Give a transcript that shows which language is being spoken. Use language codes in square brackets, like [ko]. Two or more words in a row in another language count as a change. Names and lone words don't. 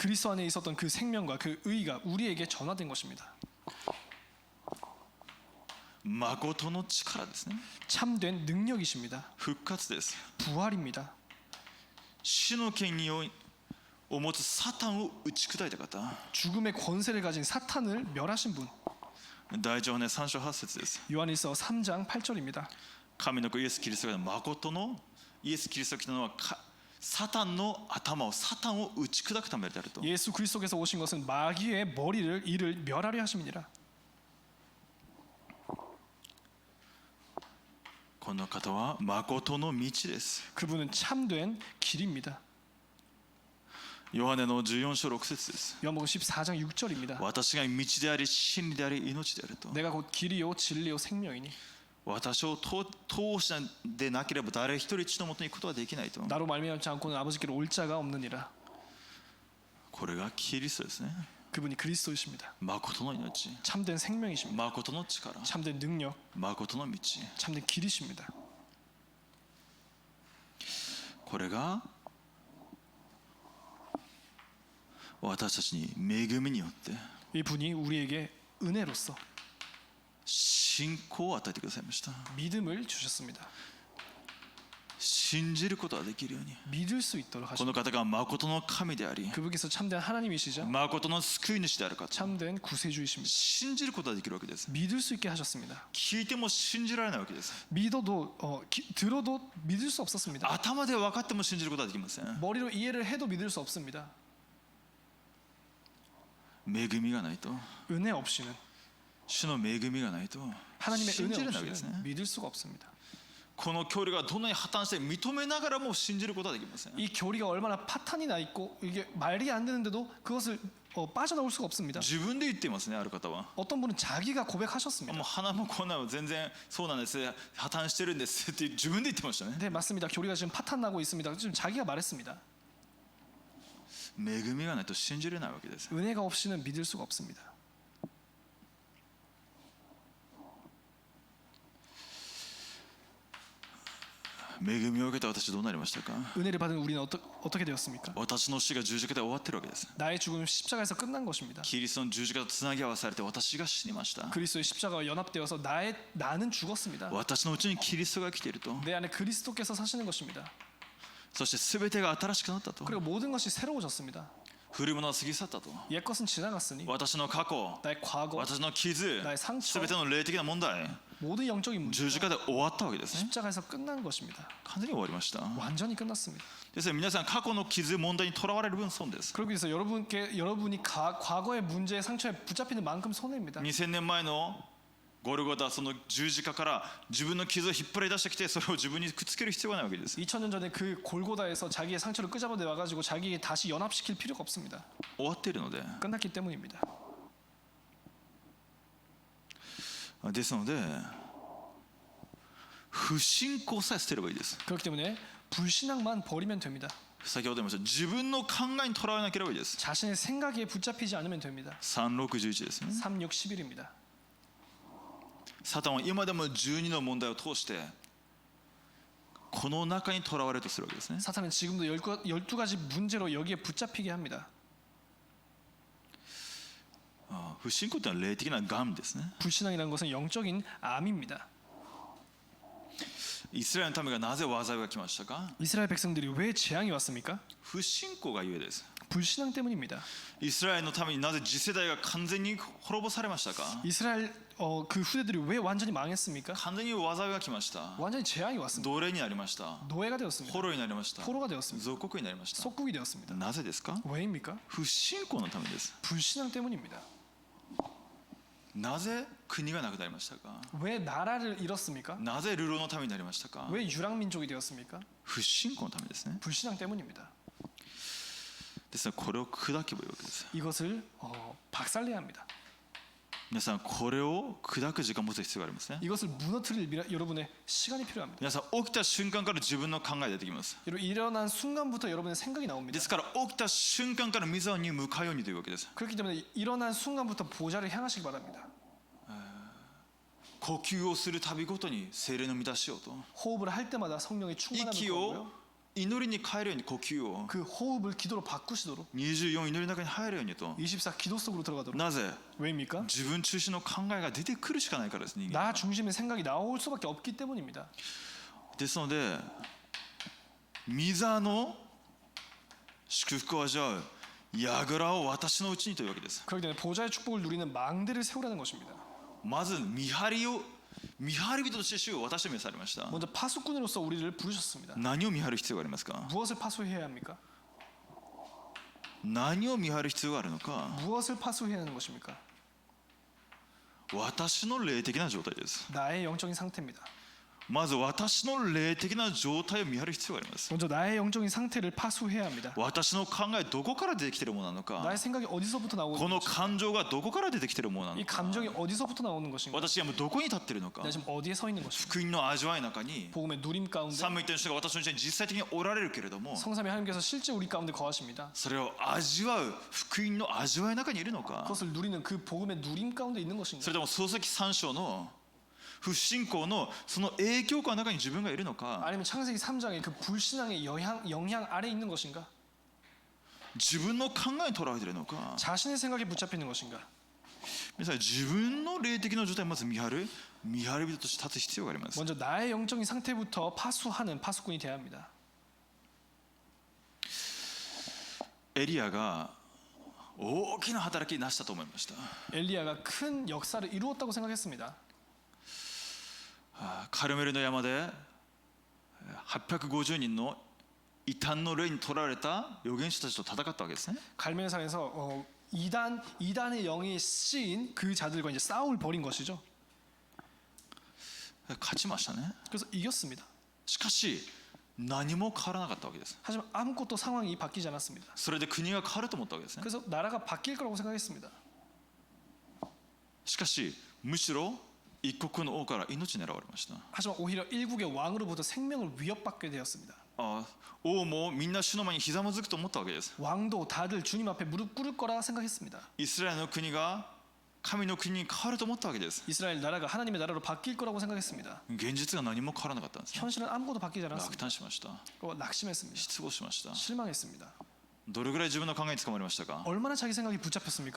[ko] 그리스도 안에 있었던 그 생명과 그 의가 우리에게 전화된 것입니다. [ja] 誠の力ですね。 [ko] 참된 능력이십니다. [ja] 復活です。 [ko] 부활입니다. [ja] 死の権威を持つサタンを打ち砕いた方。 [ko] 죽음의 권세를 가진 사탄을 멸하신 분. [ja] 第一ヨハネ3章8節です。 [ko] 요한일서 3장 8절입니다. [ja] 神の子イエス・キリストが誠のイエス・キリストが来たのはサタンの頭をサタンを打ち砕くためであると。 [ko] 예수 그리스도께서 오신 것은 마귀의 이를 멸하려 하심이니라. [ja] この方は誠の道です。 [ko] 그분은 참된 길입니다. [ja] ヨハネの14章6節です。 [ko] 요한복음 14장 6절입니다. [ja] 私が道であり真理であり命であると。 [ko] 내가 곧 길이요 진리요 생명이니 [ja] 私を通しでなければ誰一人一度元に行くことはできないと。 [ko] 나로 말미암지 않고는 아버지께로 올 자가 없느니라. [ja] これがキリストですね。 [ko] 그분이 그리스도이십니다. [ja] 誠の命、 [ko] 참된 생명이십니다. [ja] 誠の力、 [ko] 참된 능력, [ja] 誠の道。 [ko] 참된 길이십니다. [ja] これが私たちに恵みによって [ko] 이분이 우리에게 은혜로서 [ja] 信仰を与えてくださいました。 [ko] 믿음을 주셨습니다. [ja] 信じることができるように。 [ko] 믿을 수 있도록 [ja] この [ko] 하십니다. [ja] 方が誠の神であり、 [ko] 그분께서 참된 하나님이시자 [ja] 誠の救い主であるかと [ko] 참된 구세주이십니다. [ja] 信じることができるわけです。 [ko] 믿을 수 있게 하셨습니다. [ja] 聞いても信じられないわけです。 [ko] 들어도 믿을 수 없었습니다. [ja] 頭で分かっても信じることはできません。 [ko] 머리로 이해를 해도 믿을 수 없습니다. [ja] 恵みがないと、 [ko] 은혜 없이는 [ja] 主の恵みがないと [ko] 하나님의 [ja] 信 [ko] 은혜 [ja] じれないわけですね。 [ko] 없이는 믿을 수가 없습니다. [ja] この教理がどんなに破綻して認めながらも信じることはできません。 [ko] 이 교리가 얼마나 파탄이 나 있고 이게 말이 안 되는데도 그것을 빠져나올 수가 없습니다. [ja] 自分で言っていますね、ある方は。 [ko] 어떤 분은 자기가 고백하셨습니다. [ja] もう鼻もこんなの全然そうなんです、破綻してるんですって自分で言ってましたね。 [ko] 네 맞습니다. 교리가 지금 파탄 나고 있습니다. 지금 자기가 말했습니다. [ja] 恵みがないと信じれないわけです。 [ko] 은혜가 없이는 믿을 수가 없습니다. [ja] 恵みを受けた私どうなりましたか？ [ko] 은혜를 받은 우리는 어떻게 되었습니까? [ja] 私の死が十字架で終わってるわけです。 [ko] 나의 죽음은 십자가에서 끝난 것입니다. [ja] キリストの十字架とつなぎ合わされて私が死にました。 [ko] 그리스도의 십자가와 연합되어서 나는 죽었습니다. [ja] 私のうちにキリストが生きていると。 [ko] 내 안에 그리스도께서 사시는 것입니다. [ja] そして全てが新しくなったと。 [ko] 그리고 모든 것이 새로워졌습니다. [ja] 古いものは過ぎ去ったと。 [ko] 옛 것은 지나갔으니 [ja] 私の過去、 [ko] 나의 과거, [ja] 私の傷、 [ko] 나의 상처, [ja] 全ての霊的な問題、 [ko] 모든 영적인 문제 [ja] 十字架で終わったわけですね。 [ko] 십자가에서 끝난 것입니다. [ja] 完全に終わりました。 [ko] 완전히 끝났습니다. [ja] ですから皆さん過去の傷、問題にとらわれる分損です。 [ko] 그러기 위해서 여러분이 과거의 문제의 상처에 붙잡히는 만큼 손해입니다. [ja] 2000 年前のゴルゴダ、その十字架から自分の傷を引っ張り出してきてそれを自分にくっつける必要がないわけです。 [ko] 2000년 전에 그 골고다에서 자기의 상처를 끄잡아내 와가지고 자기에게 다시 연합시킬 필요가 없습니다. [ja] 終わっているので。 [ko] 끝났기 때문입니다. [ja] ですので不信仰さえ捨てればいいです。 [ko] 그렇기 때문에 불신앙만 버리면 됩니다. [ja] 先ほど言いました自分の考えにとらわれなければいいです。 [ko] 자신의 생각에 붙잡히지 않으면 됩니다. [ja] 3611 ですね。 [ko] 3611입니다. [ja] サタンは今でも12の問題を通してこの中にとらわれとするわけですね。 [ko] 사탄은 지금도 12가지 문제로 여기에 붙잡히게 합니다. [ja] 不信仰というのは霊的な癌ですね。 [ko] 불신앙이라는 것은 영적인 암입니다. [ja] イスラエルの民がなぜ災いが来ましたか。 [ko] 이스라엘 백성들이 왜 재앙이 왔습니까? [ja] 不信仰がゆえです。 [ko] 불신앙 때문입니다. [ja] イスラエルのためになぜ次世代が完全に滅ぼされましたか。 [ko] 이스라엘 그 후대들이 왜 완전히 망했습니까? [ja] 完全に災いが来ました。 [ko] 완전히 재앙이 왔습니다. [ja] 奴隷になりました。 [ko] 노예가 되었습니다. [ja] 捕虜になりました。 [ko] 포로가 되었습니다. [ja] 属国になりました。 [ko] 속국이 되었습니다. [ja] なぜですか。 [ko] 왜입니까? [ja] 不信仰のためです。 [ko] 불신앙 때문입니다. [ja] なぜ国がなくなりましたか。 [ko] 왜 나라를 잃었습니까? [ja] なぜ流浪のためになりましたか。 [ko] 왜 유랑민족이 되었습니까? [ja] 不信仰のためですね。 [ko] 불신앙 때문입니다. [ja] ですからこれを砕けばいいわけです。 [ko] 이것을 박살내야 합니다. [ja] 皆さんこれを砕く時間を持つ必要がありますね。 [ko] 이것을 무너뜨릴 여러분의 시간이 필요합니다. [ja] 皆さん起きた瞬間から自分の考えが出てきます。 [ko] 여러분 일어난 순간부터 여러분의 생각이 [ja] で [ko] 나옵니다. [ja] すから起きた瞬間から御座に向かうようにというわけです。 [ko] 그렇기 때문에 일어난 순간부터 보좌를 향하시기 바랍니다. [ja] 呼吸をするたびごとに聖霊の満たしをと [ko] 호흡을 할 때마다 성령이 충만하는 [ja] 息 [ko] 거고요. [ja] を祈りに変えるように呼吸を [ko] 그 호흡을 기도로 바꾸시도록 [ja] 24 祈りの中に入るようにと。 [ko] 24 기도 속으로 들어가도록. [ja] なぜ [ko] 왜입니까? [ja] 自分中心の考えが出てくるしかないからです。人間 [ko] 나 중심의 생각이 나올 수밖에 없기 때문입니다. [ja] ですので御座の祝福を味わう櫓を私のうちにというわけです。 [ko] 그렇기 때문에 보좌의 축복을 누리는 망대를 세우라는 것입니다. [ja] まず見張り人として主を私と召されました。 [ko] 먼저 파수꾼으로서 우리를 부르셨습니다. [ja] 何を見張る必要がありますか。 [ko] 무엇을 파수해야 합니까? [ja] 何を見張る必要があるのか。 [ko] 무엇을 파수해야 하는 것입니까? [ja] 私の霊的な状態です。 [ko] 나의 영적인 상태입니다. [ja] まず私の霊的な状態を見張る必要があります。 [ko] 먼저 나의 영적인 상태를 파수해야 합니다. [ja] 私の考えどこから出てきているものなのか。 [ko] 나의 생각이 어디서부터 [ja] こ [ko] 나오는 [ja] の [ko] 것인가? [ja] 感情がどこから出てきているものな [ko] 이 [ja] のか。 [ko] 감정이 어디서부터 나오는 것인가? [ja] 私がもうどこに立っているのか。 [ko] 내가 지금 어디에 서 있는 것인가? [ja] 福音の味わいの中に [ko] 복음의 누림 가운데 [ja] 三位一体の人が私のうちに実際的におられるけれども、 [ko] 성삼위 하나님께서 실제 우리 가운데 거하십니다. [ja] それを味わう福音の味わいの中にいるのか。 [ko] 그것을 누리는 그 복음의 누림 가운데 있는 [ja] そ [ko] 것인가? [ja] れとも漱石三章の不信仰のその影響下の中に自分がいるのか。 [ko] 아니면 창세기 3장의 그 불신앙의 영향 아래 있는 것인가? [ja] 自分の考えにとらわれているのか。 [ko] 자신의 생각에 붙잡히는 것인가? [ja] 皆さん自分の霊的な状態をまず見張る人として立つ必要があります。 [ko] 먼저 나의 영적인 상태부터 파수하는 파수꾼이 되어야 합니다. [ja] エリアが大きな働きを成したと思いました。 [ko] 엘리야가 큰 역사를 이루었다고 생각했습니다. [ja] カルメルの山で850人の異端の霊にとらわれた預言者たちと戦ったわけですね。 [ko] 갈멜산에서 이단의 영이 씌인 그 자들과 이제 싸움을 벌인 것이죠. [ja] 勝ちましたね。 [ko] 그래서 이겼습니다. [ja] しかし何も変わらなかったわけです。 [ko] 하지만 아무것도 상황이 바뀌지 않았습니다. [ja] それで国が変わると思ったわけですね。 [ko] 그래서 나라가 바뀔 거라고 생각했습니다. [ja] しかしむしろ一国の王から命を狙われました。 [ko] 하지만 오히려 일국의 왕으로부터 생명을 위협받게 되었습니다. [ja] 王もみんな主の前にひざまずくと思ったわけです。 [ko] 왕도 다들 주님 앞에 무릎 꿇을 거라 생각했습니다. [ja] イスラエルの国が神の国に変わると思ったわけです。 [ko] 이스라엘 나라가 하나님의 나라로 바뀔 거라고 생각했습니다. [ja] 現実が何も変わらなかったんですね。 [ko] 현실은 아무것도 바뀌지 [ja] 落 [ko] 않았습니다. [ja] 胆しました。 [ko] 낙심했습니다. [ja] 失望しました。 [ko] 실망했습니다. [ja] どれぐらい自分の考えに捕まりましたか。 [ko] 얼마나 자기 생각이 붙잡혔습니까?